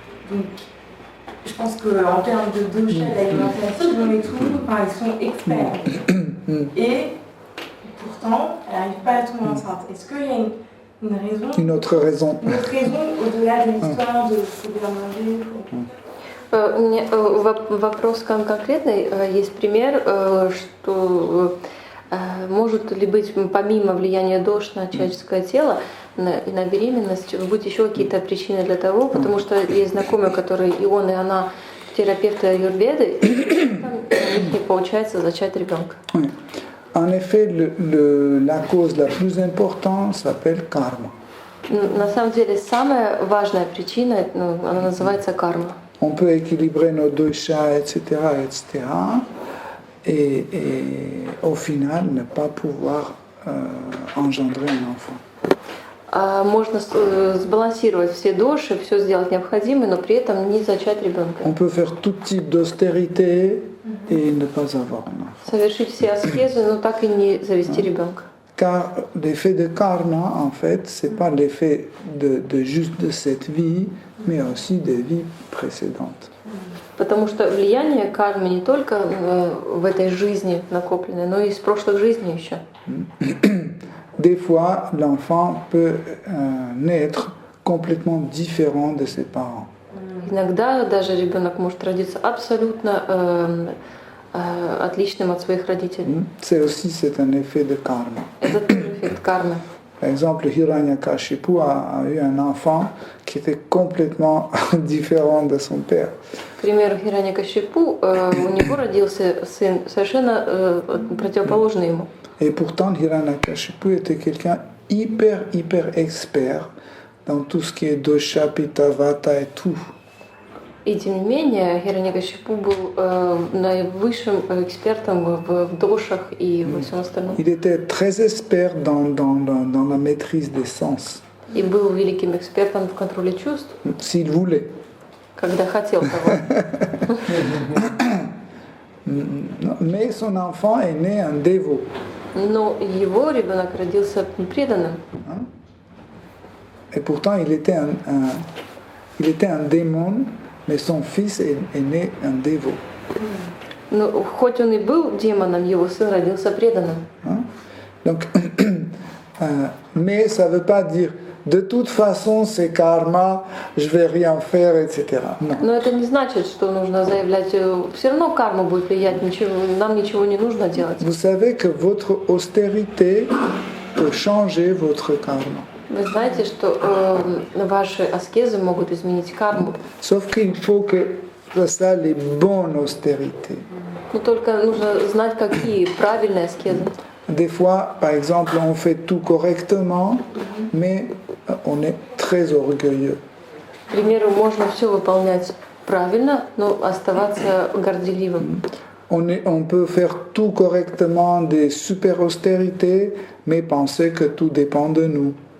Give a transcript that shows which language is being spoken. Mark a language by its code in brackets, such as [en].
[fr] Donc je pense qu'en termes de dosha, d'alimentation et tout, enfin, ils sont experts. Et pourtant, elle n'arrive pas à tomber enceinte. Est-ce qu'il y a une raison? Une autre raison. Une autre raison au-delà de l'histoire de ce bien manger? [ru] У меня вопрос конкретный. Есть пример, что может ли быть помимо влияния дош на человеческое тело и на беременность быть еще какие-то причины для того, потому что есть знакомые, которые и он, и она терапевты аюрведы, и у них не получается зачать ребенка. [fr] En effet, la cause la plus importante s'appelle karma. [ru] На самом деле самая важная причина, она называется карма. [fr] On peut équilibrer nos doshas, etc., etc., et au final ne pas pouvoir engendrer un enfant. [ru] Можно сбалансировать все доши, все сделать необходимое, но при этом не зачать ребенка. [fr] On peut faire tout type d'austérité et ne pas avoir un enfant. [ru] Совершить все аскезы, но так и не завести ребенка. [fr] Car l'effet de karma, en fait, c'est pas l'effet de juste de cette vie, mais aussi des vies précédentes. [ru] Потому что влияние кармы не только в этой жизни накопленной, но и из прошлых жизней еще. [fr] Des fois, l'enfant peut naître complètement différent de ses parents. [ru] Иногда даже ребенок может родиться абсолютно отличным от своих родителей. [fr] C'est un effet de karma. [ru] Это тоже эффект кармы. [fr] Par exemple, Hiranyakashipu a eu un enfant qui était complètement différent de son père. [ru] К примеру, Хираньякашипу, у него родился сын совершенно противоположный ему. [fr] Et pourtant, Hiranyakashipu était quelqu'un hyper expert dans tout ce qui est dosha, pitta, vata et tout. [ru] И тем не менее, Хираньякашипу был наивысшим экспертом в дошах и во всем остальном. [fr] Il était très expert dans la maîtrise des sens. [ru] И был великим экспертом в контроле чувств, [fr] s'il voulait. [ru] Когда хотел того. [fr] Mais son enfant est né un dévot. [ru] Но его ребенок родился преданным. [fr] Et pourtant, il était un démon, mais son fils est né un dévot. [ru] Но хоть он и был демоном, его сын родился преданным. Hein? [fr] Donc, mais ça ne veut pas dire de toute façon c'est karma, je vais rien faire, etc. Non. [ru] Но это не значит, что нужно заявлять, все равно карма будет влиять, нам ничего не нужно делать. [fr] Vous savez que votre austérité peut changer votre karma. [ru] Вы знаете, что ваши аскезы могут изменить карму. [fr] Sauf qu'il faut que ça les bonnes austérités. [ru] Но только нужно знать, какие правильные аскезы. [fr] Des fois, par exemple, on fait tout correctement, mais on est très orgueilleux. [ru] К примеру, можно все выполнять правильно, но оставаться горделивым. [fr] On peut faire tout correctement, des super austérités, mais penser que tout dépend de nous.